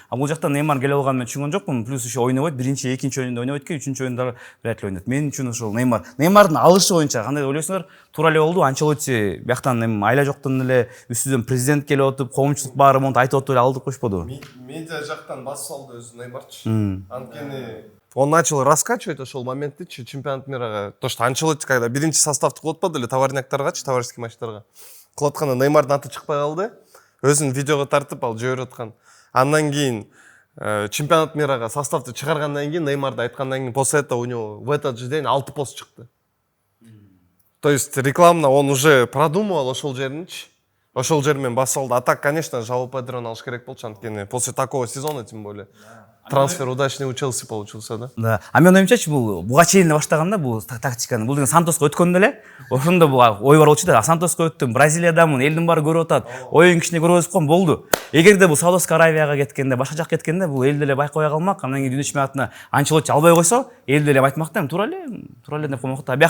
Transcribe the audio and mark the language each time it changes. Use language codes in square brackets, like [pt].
[ky] А бул жакта Неймар келип алганын мен түшүнгөн жокмун. [ru] Плюс еще [ky] ойнобойт, биринчи, экинчи оюнда ойнобойт экен, үчүнчү оюнда [ru] вряд ли [ky] ойнойт. Мен үчүн ошол Неймар. Неймардын алышы боюнча кандай ойлойсуңар? Туура эле болду. Анчелотти бияктан эми айла жоктон эле үстүдөн президент келип отуп, коомчулук баары монтип айтып отуп эле алдырып коюшподу. Медиа жактан басып алды өзү Неймарчы. Анткени [ru] он начал раскачивать [ky] ошол моментти чемпионат мирага. [ru] То, что Анчелотти когда [ky] биринчи составды кылып атпады эле товарняктаргачы, товарищеский матчтарга. Кылып атканда Неймардын аты чыкпай калды. Өзүн видеого тартып ал жиберип аткан. Андан кийин чемпионат мирага составды чыгаргандан кийин Неймарды айткандан кийин [ru] после этого у него в этот же день [ky] 6 пост чыкты. [ru] То есть рекламно он уже продумывал [ky] ошол жеринчи. Ошол жер менен басып алды. [ru] А так, конечно, [ky] Жоа Педрону алыш керек болчу, анткени [ru] после такого сезона тем более. Трансфер удачный у Челси получился, да? Да. [ky] А мен оюмчачы буга чейин баштаганда бул тактиканы, бул деген Сантоско өткөндө эле, ошондо бул ой бар болчу да. Сантоско өттүм, Бразилиядамын, элдин баары көрүп атат. Оюн кичине көрүп калган болду. Эгерде бул Саудовская Аравияга кеткенде, башка жакка кеткенде бул эл деле байкабай калмак. Андан кийин дүйнө чемпионатына Анчелотти албай койсо, эл деле айтмак да, туура эле деп коймок да.